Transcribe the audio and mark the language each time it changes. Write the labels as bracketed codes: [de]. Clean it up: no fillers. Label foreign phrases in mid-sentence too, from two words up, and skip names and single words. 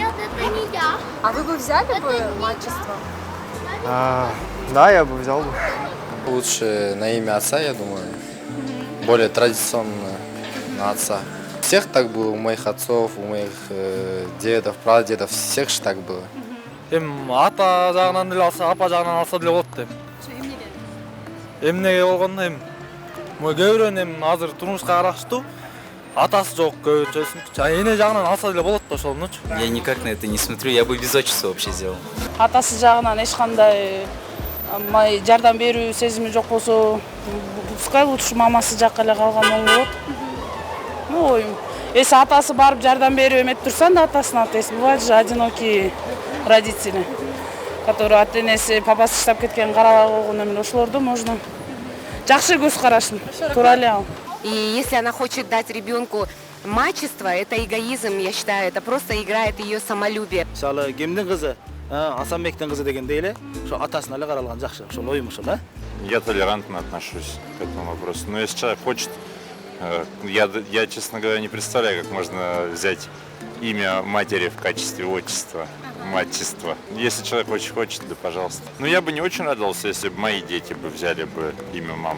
[ru] А вы бы взяли бы мачество? Да, я бы взял бы. Лучше на имя отца, я думаю. Более традиционно на отца. Всех так было, у моих отцов, у моих дедов, прадедов, всех же так было. [ky] Ата жағынан деле алса, апа жағынан алса деле болот дейм. Эмнеге болгондо көбүрөөн азыр турмушка караштуу атасы жок көбүнчөсүн. Эне жагынан алса деле болот да ошонучу. [ru] Я никак на это не смотрю, я бы без отчества вообще сделал. [ky] Атасы жағынан ешқандай жардам берүү сезими жок болсо, [ru] пускай лучше [ky] мамасы жакка эле калган оң болот. Ну, оюм. Если атасы барып жардам берип эметип турса, да атасына атайсың. [ru] Бывает же одинокие родители, которые [ky] ата-энеси, папасы иштеп кеткен, карабай койгон эмне, ошолорду можно. Жакшы көз карашым, туура эле ал. [ru] И если она хочет дать ребенку мачество, это эгоизм, я считаю, это просто играет ее самолюбие. [ky] Мисалы, кимдин кызы, Асанбектин кызы дегенде эле, ошо атасына эле каралган жакшы, ошол оюм ошол, а? [ru] Я толерантно отношусь к этому вопросу. Но если человек хочет, я, честно говоря, не представляю, как можно взять имя матери в качестве отчества, мачества. Если человек очень хочет, да пожалуйста. Но я бы не очень радовался, если бы мои дети бы взяли бы имя мамы.